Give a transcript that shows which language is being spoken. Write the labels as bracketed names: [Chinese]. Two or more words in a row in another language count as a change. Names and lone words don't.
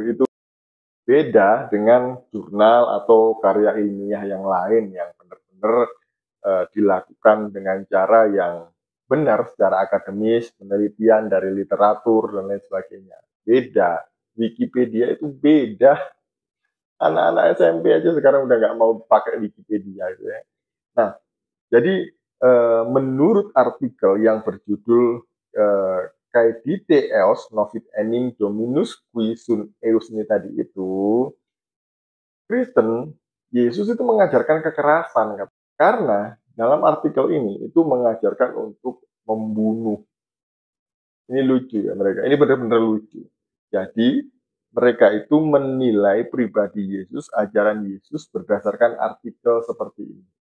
[Indonesian] Itu beda dengan jurnal atau karya ilmiah yang lain yang benar-benar dilakukan dengan cara yang benar secara akademis, penelitian dari literatur dan lain sebagainya. Beda. Wikipedia itu beda. Anak-anak SMP aja sekarang udah nggak mau pakai Wikipedia gitu ya. Nah, jadi menurut artikel yang berjudul Caedite eos novit enim dominus qui sunt eius ini tadi itu, Kristen, Yesus itu mengajarkan kekerasan, karena dalam artikel ini itu mengajarkan untuk membunuh. Ini lucu ya mereka, ini benar-benar lucu. Jadi mereka itu menilai pribadi Yesus, ajaran Yesus berdasarkan artikel seperti ini.